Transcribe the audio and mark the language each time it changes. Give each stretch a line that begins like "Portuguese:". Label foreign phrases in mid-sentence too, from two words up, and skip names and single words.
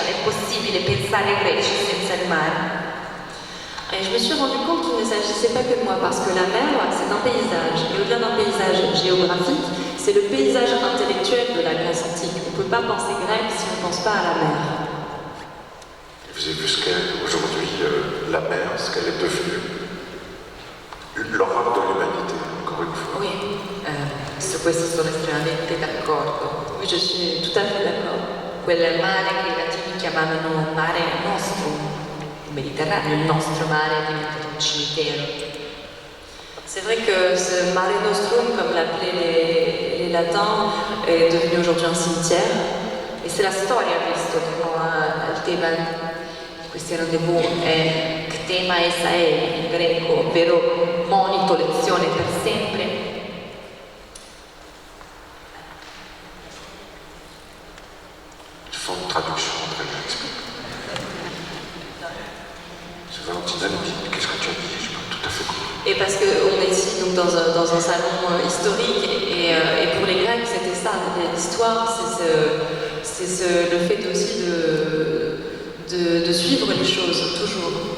Italian: È possibile pensare a Grecia senza il mare.
French: Et je me suis rendu compte qu'il ne s'agissait pas que de moi, parce que la mer, c'est un paysage. Et au-delà d'un paysage géographique, c'est le paysage intellectuel de la Grèce antique. On ne peut pas penser grec si on ne pense pas à la mer. Vous avez vu ce qu'est aujourd'hui la mer, ce qu'elle est devenue. L'horreur de l'humanité, encore une fois. Oui,
Italian: su questo sono estremamente d'accordo.
French: Oui, je suis tout à fait d'accord.
Italian: Quel mare che i latini chiamavano mare nostrum, il Mediterraneo, il nostro mare è diventato un cimitero.
French: C'est vrai que ce Mare Nostrum, comme l'appelaient les latins, est devenu aujourd'hui un cimetière.
Italian: E se la storia, visto torno al tema di questi rendezvous, è ktema esae in greco, ovvero monito, lezione per sempre,
French: Il faut une traduction après, je l'explique. C'est Valentina nous dit, qu'est-ce que tu as dit? Je n'ai pas tout à fait compris. Et parce qu'on est ici donc, dans un salon historique, et pour les Grecs, c'était ça. L'histoire, c'est le fait aussi de suivre les choses, toujours.